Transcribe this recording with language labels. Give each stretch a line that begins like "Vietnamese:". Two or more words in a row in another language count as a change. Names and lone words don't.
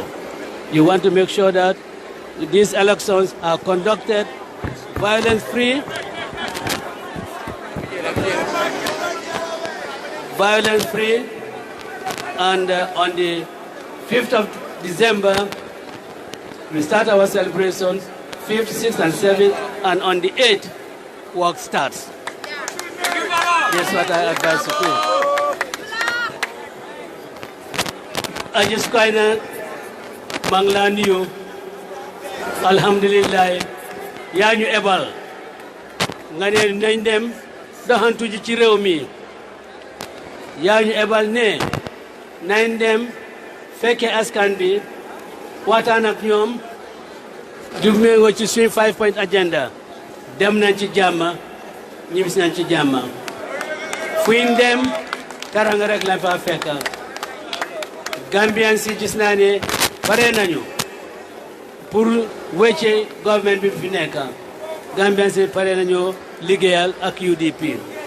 English: You want to make sure that these elections are conducted violence-free, and on the 5th of December, we start our celebrations, 5th, 6th, and 7th, and on the 8th, work starts. That's what I advise you to. I just kind of manglan you.
Wolof: Alhamdulillah, yaa ñu ebal nga ne nañ dem doxantu ji ci réew mi yaa ñu ebal ne nañ dem fekke askan bi waxtaan ak ñoom du méngoo ci suñu
English: 5-point agenda
Wolof: dem nañ ci jàmm ñibis nañ ci jàmm fuñ dem karanga rek la fa fekk Gambian si gis naa ne bare nañu pour wecce government bi fi nekk Gambian si pare nañu liggéeyal ak UDP